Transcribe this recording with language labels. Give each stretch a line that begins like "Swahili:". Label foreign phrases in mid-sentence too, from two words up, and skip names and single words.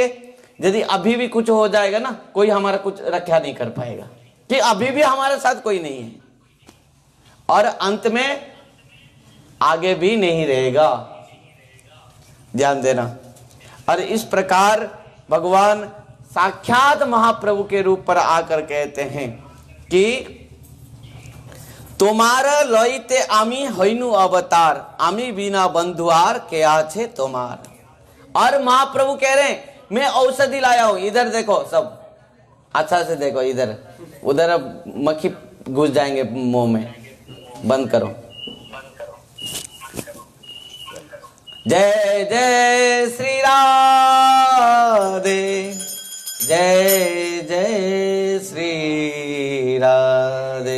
Hindi: यदि अभी भी कुछ हो जाएगा ना, कोई हमारा कुछ रक्षा नहीं कर पाएगा कि अभी भी हमारे साथ कोई नहीं है और अंत में आगे भी नहीं रहेगा। ध्यान देना, और इस प्रकार भगवान साक्षात महाप्रभु के रूप पर आकर कहते हैं कि
Bangla: তোমারা লইতে আমি হইনু অবতার, আমি বিনা বন্ধুআর ক্যা ছে তোমার।
Hindi: और महाप्रभु कह रहे हैं मैं औषधि लाया हूं। इधर देखो, सब अच्छा से देखो, इधर उधर मक्खी घुस जाएंगे मुंह में, बंद करो। जय जय श्री राधे, जय जय श्री राधे।